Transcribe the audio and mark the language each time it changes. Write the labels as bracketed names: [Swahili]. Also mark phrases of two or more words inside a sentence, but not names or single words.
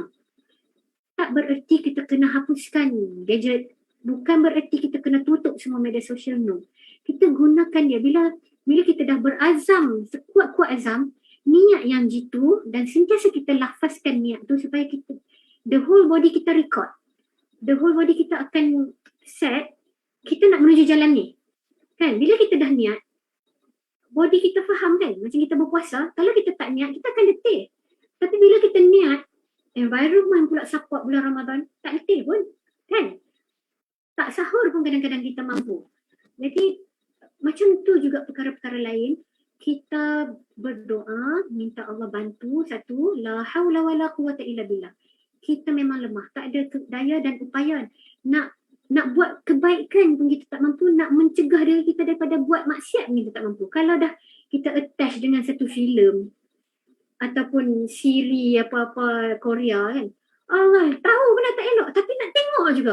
[Malay] Tak bererti kita kena hapuskan gadget, bukan bererti kita kena tutup semua media sosial, no. Kita gunakan dia bila kita dah berazam, sekuat-kuat azam, niat yang jitu, dan sentiasa kita lafazkan niat tu supaya kita, [English] the whole body kita record. The whole body [Malay] kita akan set, kita nak menuju jalan ni. Kan? Bila kita dah niat, body kita faham kan? Macam kita berpuasa, kalau kita tak niat, kita akan letih. Tapi bila kita niat, environment pula support bulan Ramadan, tak letih pun. Kan? Tak sahur pun kadang-kadang kita mampu. Jadi, macam tu juga perkara-perkara lain. Kita berdoa, minta Allah bantu. Satu, [Arabic] لا حول ولا قوة إلا بالله. [Malay] Kita memang lemah, tak ada daya dan upaya. Nak buat kebaikan pun kita tak mampu, nak mencegah diri kita daripada buat maksiat pun kita tak mampu. Kalau dah kita attach dengan satu filem ataupun siri apa-apa Korea kan, Allah tahu benda tak elok tapi nak tengok juga.